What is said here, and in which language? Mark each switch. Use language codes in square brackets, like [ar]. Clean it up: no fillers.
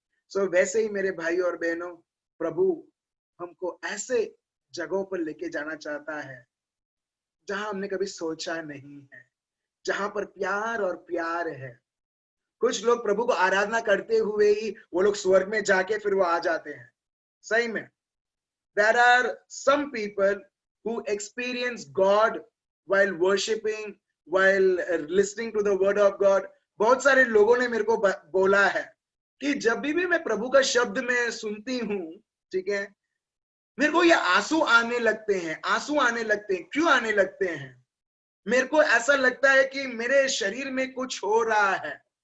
[hi] सो वैसे ही मेरे भाई और बहनों, प्रभु हमको ऐसे जगहों पर लेके जाना चाहता है जहां हमने कभी सोचा नहीं है, जहां पर प्यार और प्यार है। कुछ लोग प्रभु को आराधना करते हुए ही वो लोग स्वर्ग में जाके फिर वो आ जाते हैं। सही में [en] there are some people who experience God while worshiping, while listening to the word of God. [hi] बहुत सारे लोगों ने मेरे को बोला है कि जब भी मैं प्रभु का शब्द में सुनती हूँ, ठीक है, मेरे को ये आंसू आने लगते हैं, आंसू आने लगते हैं। क्यों आने लगते हैं? मेरे को ऐसा लगता है कि मेरे शरीर में कुछ हो रहा है।